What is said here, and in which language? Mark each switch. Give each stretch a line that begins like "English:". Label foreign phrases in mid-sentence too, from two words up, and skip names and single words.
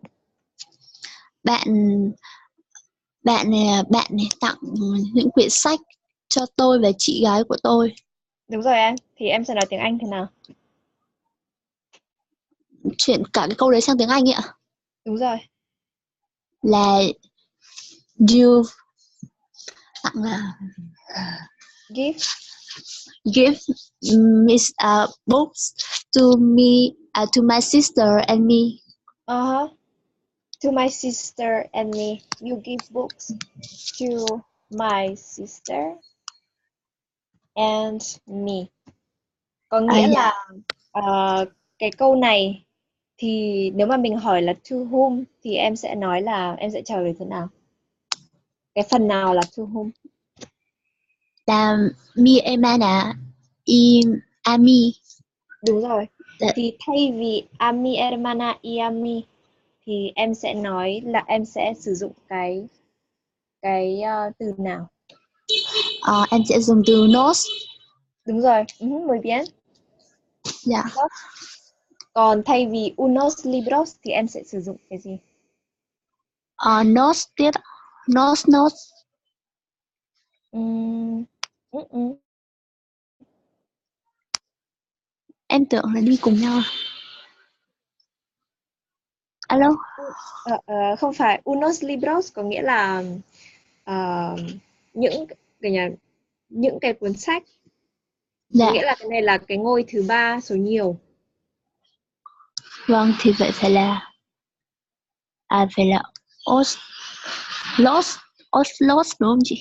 Vietnamese: Bạn này tặng những quyển sách cho tôi và chị gái của tôi. Đúng rồi em, thì em sẽ nói tiếng Anh thế nào? Chuyển cả cái câu đấy sang tiếng Anh ấy ạ. Đúng rồi. Là you tặng là
English: give books to me, to my sister and me. To my sister and me. You give books to my sister and me.
Vietnamese: Có nghĩa là cái câu này thì nếu mà mình hỏi là
English: to whom
Vietnamese: thì em sẽ nói là em sẽ trả lời thế nào? Cái phần nào là
English: to whom?
Spanish: Là mi hermana y a mi.
Vietnamese: Đúng rồi. Thì thay vì
Spanish: a mi hermana y a mi
Vietnamese: thì em sẽ nói là em sẽ sử dụng cái từ nào? Em sẽ dùng từ nos. Đúng rồi,
Spanish: muy bien.
Vietnamese: Dạ. Còn thay vì
Spanish: unos libros
Vietnamese: thì em sẽ sử dụng cái gì? Nos tiếp. Nos. Em tưởng là đi cùng nhau. Alo? Không phải,
Spanish: unos libros
Vietnamese: có nghĩa là những cái cuốn sách. Dạ. Có nghĩa là cái này là cái ngôi thứ 3 số nhiều. Vâng, thì vậy phải là oslos đúng không chị?